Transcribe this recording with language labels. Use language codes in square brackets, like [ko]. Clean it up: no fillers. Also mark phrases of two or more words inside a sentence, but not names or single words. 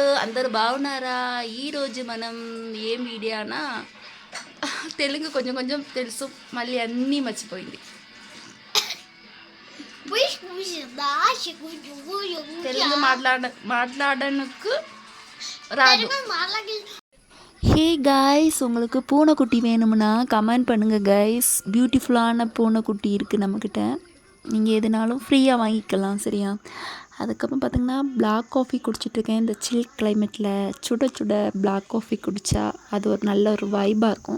[te] అందరు బాగున్నారా? ఈరోజు మనం ఏం వీడియోనా, తెలుగు కొంచెం కొంచెం తెలుసు, మళ్ళీ అన్నీ మర్చిపోయింది. తెలుగు మాట్లాడனுக்கு రాదు. [en] hey guys, [ta] உங்களுக்கு பூனைக்குட்டி வேணும்னா கமெண்ட் பண்ணுங்கள் காய்ஸ். பியூட்டிஃபுல்லான பூனைக்குட்டி இருக்குது நம்மக்கிட்ட. நீங்கள் எதுனாலும் ஃப்ரீயாக வாங்கிக்கலாம். சரியா, அதுக்கப்புறம் பார்த்திங்கன்னா [en] black coffee [ta] குடிச்சிட்ருக்கேன். இந்த சில் கிளைமேட்டில் சுட சுட [en] black coffee [ta] குடித்தா அது ஒரு நல்ல ஒரு வைபாக இருக்கும்.